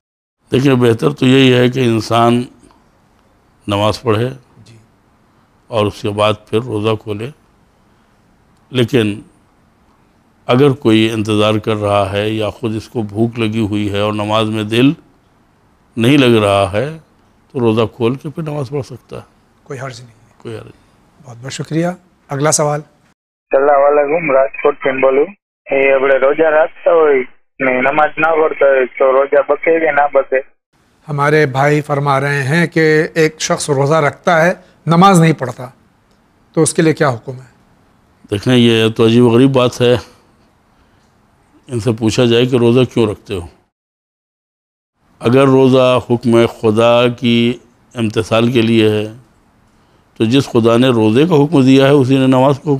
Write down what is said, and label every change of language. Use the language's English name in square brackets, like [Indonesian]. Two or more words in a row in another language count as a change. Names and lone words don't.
[Urdu] دیکھیں بہتر تو یہی ہے کہ انسان نماز پڑھے اور اس کے بعد پھر روزہ کھولے، لیکن اگر کوئی انتظار کر رہا ہے یا خود اس کو بھوک لگی ہوئی ہے اور نماز میں دل نہیں لگ رہا ہے تو روزہ کھول کے پھر نماز پڑھ سکتا ہے، کوئی حرج نہیں ہے۔ کوئی حرج نہیں۔ بہت بہت شکریہ۔ اگلا سوال۔ السلام علیکم، [Gujarati] રાજકોટ થી બોલું. એ આપણે રોજા રાખતા હોય ને નમાજ ના પડતા હોય તો રોજા બકે કે ના બકે? [Urdu] ہمارے بھائی فرما رہے ہیں کہ ایک شخص روزہ رکھتا ہے نماز نہیں پڑھتا تو اس کے لیے کیا حکم ہے؟ دیکھیں یہ تو عجیب و غریب بات ہے، ان سے پوچھا جائے کہ روزہ کیوں رکھتے ہو؟ اگر روزہ حکم خدا کی امتثال کے لیے ہے تو جس خدا نے روزے کا حکم دیا ہے اسی نے نماز کا